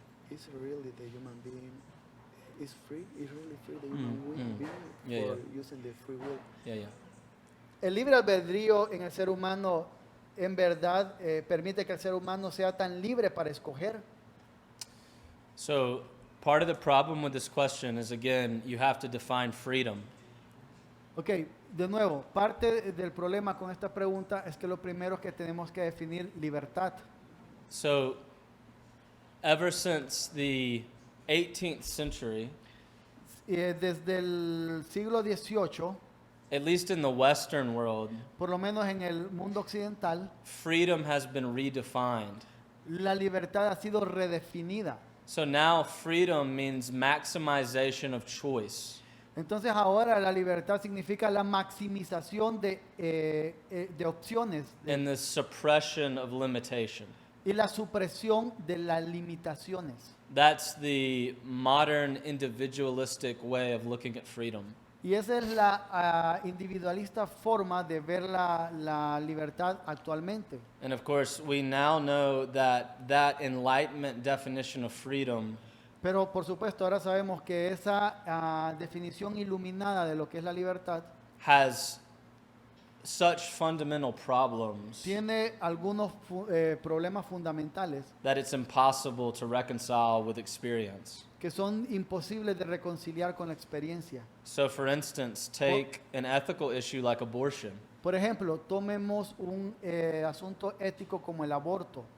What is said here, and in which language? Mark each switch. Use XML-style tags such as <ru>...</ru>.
<en>Is really the human being is free? Is really free the human being Yeah, for yeah. using the free will? Yeah, yeah.</en> <es>el libre albedrío en el ser humano en verdad permite que el ser humano sea tan libre para escoger.</es> <en>So part of the problem with this question is, again, you have to define freedom.</en> <es>Ok, de nuevo, parte del problema con esta pregunta es que lo primero es que tenemos que definir libertad.</es> <en>So ever since the 18th century,</en> <es>Desde el siglo XVIII,</es> <en>at least in the Western world,</en> <es>por lo menos en el mundo occidental,</es> <en>freedom has been redefined.</en> <es>la libertad ha sido redefinida.</es> <en>So now freedom means maximization of choice.</en> <es>Entonces ahora la libertad significa la maximización de opciones</es> <en>And the suppression of limitation.</en> <es>y la supresión de las limitaciones.</es> <en>That's the modern individualistic way of looking at freedom.</en> <es>Y esa es la individualista forma de ver la libertad actualmente.</es> <en>And of course, we now know that that Enlightenment definition of freedom</en> <es>Pero por supuesto ahora sabemos que esa definición iluminada de lo que es la libertad</es> <en>has such fundamental problems</en> <es>tiene algunos problemas fundamentales</es> <en>that it's impossible to reconcile with experience.</en> <es>que son imposibles de reconciliar con la experiencia.</es> <en>So, for instance, take an ethical issue like abortion.</en> <es>Por ejemplo, tomemos un asunto ético como el aborto.</es>